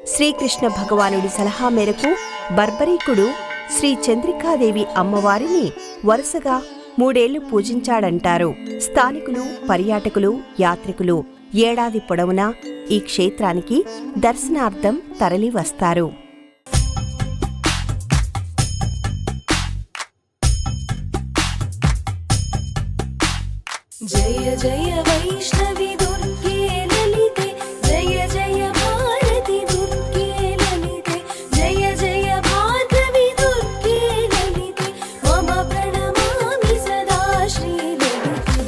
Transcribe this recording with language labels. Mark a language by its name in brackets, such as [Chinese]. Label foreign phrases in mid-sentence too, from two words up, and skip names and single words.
[Telugu] శ్రీకృష్ణ భగవానుడి సలహా మేరకు బర్బరీకుడు శ్రీ చంద్రికాదేవి అమ్మవారిని వరుసగా 3 ఏళ్లు పూజించాడంటారు. స్థానికులు, పర్యాటకులు, యాత్రికులు ఏడాది పొడవునా ఈ క్షేత్రానికి దర్శనార్థం తరలి వస్తారు. [Sanskrit] जय जय वैष्णवी दुर्गे ललिते, जय जय भारती दुर्गे ललिते, जय जय भार्गवी दुर्गे ललिते, मम प्रणमामि सदा श्री ललिते.